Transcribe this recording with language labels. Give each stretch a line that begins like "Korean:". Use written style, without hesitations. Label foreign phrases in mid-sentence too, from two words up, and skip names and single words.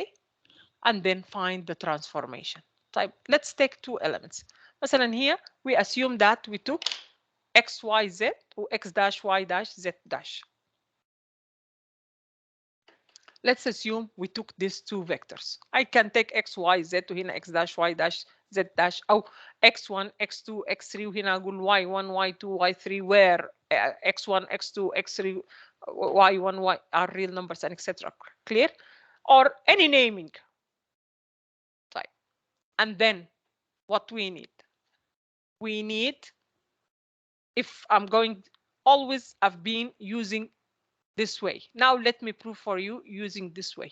English: And then find the transformation. Type. Let's take two elements. مثلا here we assume that we took x, y, z, or x dash, y dash, z dash. Let's assume we took these two vectors. I can take x, y, z وهنا x dash, y dash, z dash, أو x1, x2, x3
Arabic: وهنا أقول
English: y1, y2, y3 where x1, x2, x3, y1, y are real numbers and etc. Clear? Or any naming. Type. And then what we need? We need, if I'm going, always I've been using this way. Now let me prove for you using this way.